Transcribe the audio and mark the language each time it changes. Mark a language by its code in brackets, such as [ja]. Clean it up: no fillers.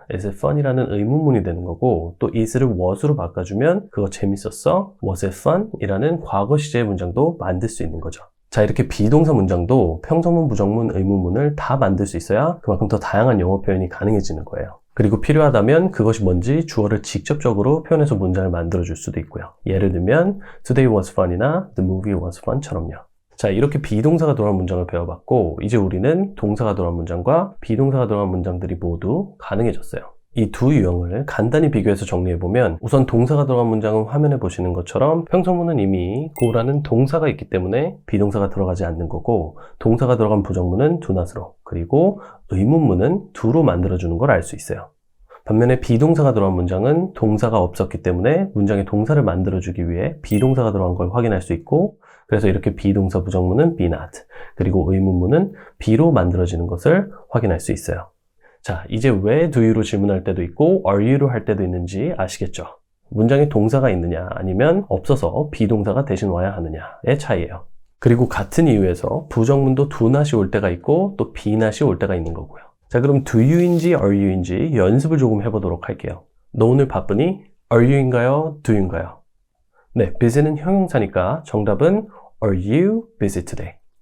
[en] Is it fun [ko] 이라는 의문문이 되는 거고 또 is를 was로 바꿔주면 그거 재밌었어? [en] Was it fun? [ko] 이라는 과거 시제의 문장도 만들 수 있는 거죠. 자, 이렇게 비동사 문장도 평서문, 부정문, 의문문을 다 만들 수 있어야 그만큼 더 다양한 영어 표현이 가능해지는 거예요. 그리고 필요하다면 그것이 뭔지 주어를 직접적으로 표현해서 문장을 만들어줄 수도 있고요. 예를 들면 [en] Today was fun이나 The movie was fun처럼요. [ko] 자, 이렇게 비동사가 들어간 문장을 배워봤고 이제 우리는 동사가 들어간 문장과 비동사가 들어간 문장들이 모두 가능해졌어요. 이 두 유형을 간단히 비교해서 정리해보면 우선 동사가 들어간 문장은 화면에 보시는 것처럼 평서문은 이미 go라는 동사가 있기 때문에 비동사가 들어가지 않는 거고 동사가 들어간 부정문은 do not으로 그리고 의문문은 do로 만들어주는 걸 알 수 있어요. 반면에 비동사가 들어간 문장은 동사가 없었기 때문에 문장에 동사를 만들어주기 위해 비동사가 들어간 걸 확인할 수 있고 그래서 이렇게 비동사 부정문은 be not 그리고 의문문은 be로 만들어지는 것을 확인할 수 있어요. 자, 이제 왜 do you로 질문할 때도 있고 are you로 할 때도 있는지 아시겠죠? 문장에 동사가 있느냐 아니면 없어서 비동사가 대신 와야 하느냐의 차이예요. 그리고 같은 이유에서 부정문도 do not이 올 때가 있고 또 be not이 올 때가 있는 거고요. 자, 그럼 do you인지 are you인지 연습을 조금 해보도록 할게요. 너 오늘 바쁘니? are you인가요? do you인가요? 네, busy는 형용사니까 정답은 [en] are you busy today?